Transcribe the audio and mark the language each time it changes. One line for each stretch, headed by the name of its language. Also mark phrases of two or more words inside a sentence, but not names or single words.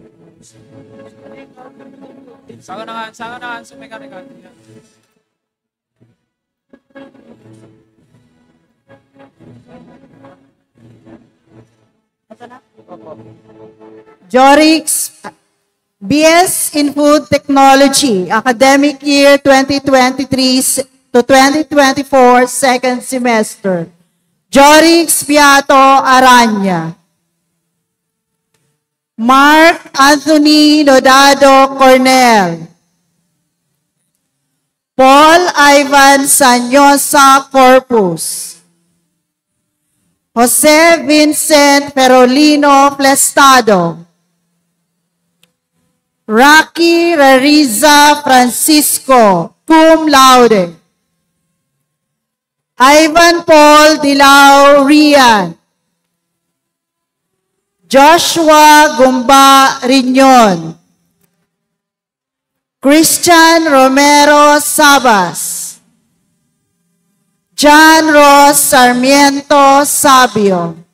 English: Sangan na nga, sumeka na nga. Jorix, BS in Food Technology, academic year 2023 to 2024, second semester. Jorix Beato Aranya. Mark Anthony Nodado Cornell. Paul Ivan Sanyosa Corpus. Jose Vincent Ferolino Flestado. Rocky Rariza Francisco,
Latin: cum laude.
English: Ivan Paul Dilao Rian. Joshua Gumba Riñon. Christian Romero Sabas. John Ross Sarmiento Sabio.